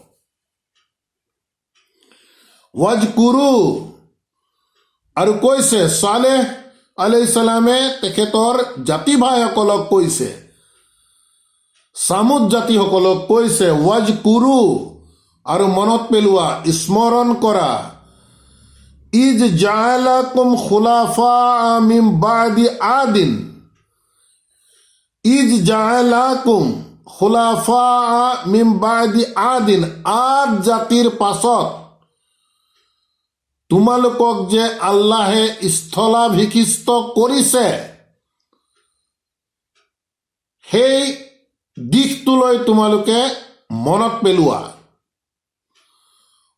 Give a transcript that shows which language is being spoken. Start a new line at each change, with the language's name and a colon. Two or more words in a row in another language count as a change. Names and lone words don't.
Assamese: ৱাজকুৰু, আৰু কৈছে ছালেহ আলাইহিস সালামে তেখেতৰ জাতি ভাইসকলক কৈছে, সামুদ জাতিসকলক কৈছে, ৱাজকুৰু, আৰু মনত পেলোৱা, স্মৰণ কৰা,
Arabic: إذ جعلكم خلفاء من بعد عاد, إذ جعلكم خلفاء من بعد عاد,
Assamese: আদ জাতিৰ পাছত তোমালোকক যে আল্লাহে স্থলাভিষিক্ত কৰিছে, সেই দিশটোলৈ তোমালোকে মনত পেলোৱা।